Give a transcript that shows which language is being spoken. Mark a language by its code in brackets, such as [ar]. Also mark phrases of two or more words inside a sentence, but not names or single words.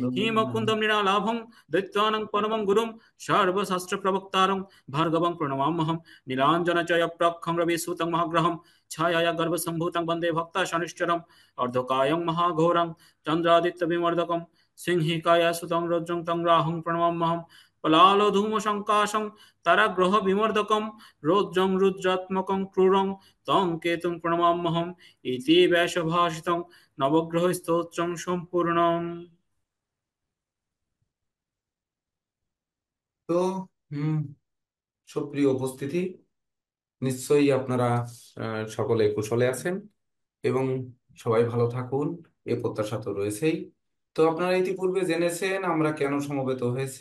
[sa] হিমকুন্দম নিরালাভং দৈত্যানাং পরমং গুরুম সর্বশাস্ত্র প্রবক্তারং ভার্গবং প্রণমাম্যহম নীলাঞ্জনচয়প্রখং রবিসুतं মহাগ্রহম ছায়ায়া গর্ভসম্ভূतं বন্দে ভক্তাশনিশ্চরম অর্ধকায়ং মহাঘোরং চন্দ্রাদিত্য বিমর্দকম সিংহিকায়া সুतं রজ্জং तं রাহুং প্রণমাম্যহম পলালধূমশঙ্কাশং তারাগ্রহ বিমর্দকম রৌদ্রং রুদ্রাত্মকং ক্রূরং तं কেতুং প্রণমাম্যহম ইতি ব্যাসভাষিতং নবগ্রহ স্তোত্রং সম্পূর্ণম। [bn] তো হুম সুপ্রিয় উপস্থিতি, নিশ্চয়ই আপনারা সকলে কুশলে আছেন এবং সবাই ভালো থাকুন, এ প্রত্যাশা তো রয়েছেই। তো আপনারা ইতিপূর্বে জেনেছেন আমরা কেন সমবেত হয়েছি।